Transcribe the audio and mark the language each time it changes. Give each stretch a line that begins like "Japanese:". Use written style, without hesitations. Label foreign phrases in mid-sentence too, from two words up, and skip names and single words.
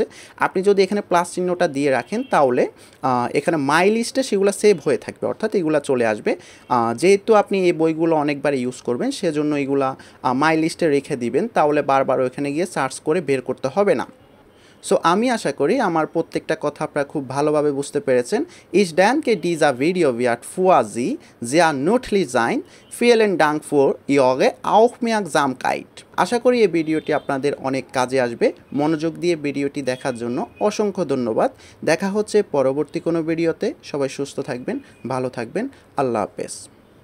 Bangla: আপনি যদি এখানে প্লাস চিহ্নটা দিয়ে রাখেন তাহলে এখানে
English: my list
Bangla: সেগুলো সেভ হয়ে থাকবে, অর্থাৎ এগুলো চলে আসবে। যেহেতু আপনি এই বইগুলো অনেকবার ইউজ করবেন সেজন্য এগুলা
English: my list
Bangla: রেখে দিবেন, তাহলে বারবার ওখানে গিয়ে সার্চ করে বের করতে হবে না। সো আমি আশা করি আমার প্রত্যেকটা কথা আপনারা খুব ভালোভাবে বুঝতে পেরেছেন।
German: Ich denke, dieser Video wird für Sie sehr nützlich sein. Vielen Dank für Ihre Aufmerksamkeit.
Bangla: আশা করি এই ভিডিওটি আপনাদের অনেক কাজে আসবে। মনোযোগ দিয়ে ভিডিওটি দেখার জন্য অসংখ্য ধন্যবাদ। দেখা হচ্ছে পরবর্তী কোনো ভিডিওতে। সবাই সুস্থ থাকবেন, ভালো থাকবেন। আল্লাহ হাফেজ।